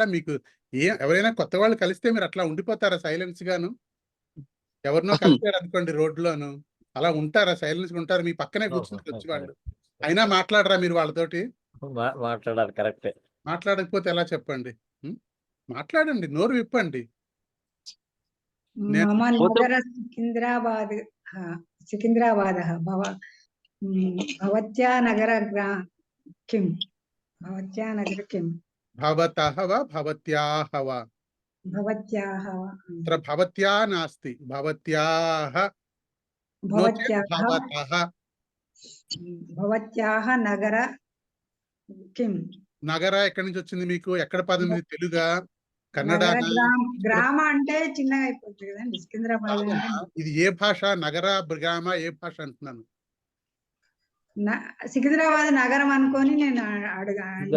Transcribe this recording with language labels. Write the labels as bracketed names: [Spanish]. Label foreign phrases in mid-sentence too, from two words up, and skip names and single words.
[Telugu] మీకు ఎవరైనా కొత్త వాళ్ళు కలిస్తే మీరు అట్లా ఉండిపోతారా సైలెన్స్ గాను? ఎవరినో కలిపారు అనుకోండి రోడ్లోను, అలా ఉంటారా? సైలెన్స్ గా ఉంటారు? మీ పక్కనే కూర్చుంటారు వచ్చి వాళ్ళు, అయినా మాట్లాడరా మీరు వాళ్ళతోటి? మాట్లాడాలి. కరెక్టే. మాట్లాడకపోతే ఎలా చెప్పండి? మాట్లాడండి, నోరు విప్పండి. [Sanskrit] मम नगर सिकिंद्राबाद भवत्या नगर किम्? भवत्या नगर किम्? भवतः वा भवत्याः वा? भवत्याः वा. अत्र भवत्या नास्ति, भवत्याः. भवत्याः नगर किम्? [Telugu] నగర ఎక్కడి నుంచి వచ్చింది మీకు? ఎక్కడ పదం ఇది? తెలుగా కన్నడ? గ్రామ అంటే చిన్నగా అయిపోతుంది కదండి సికింద్రాబాద్. ఇది ఏ భాష? నగర గ్రామ ఏ భాష అంటున్నాను? సికింద్రాబాద్ నగరం అనుకొని నేను ఇంకా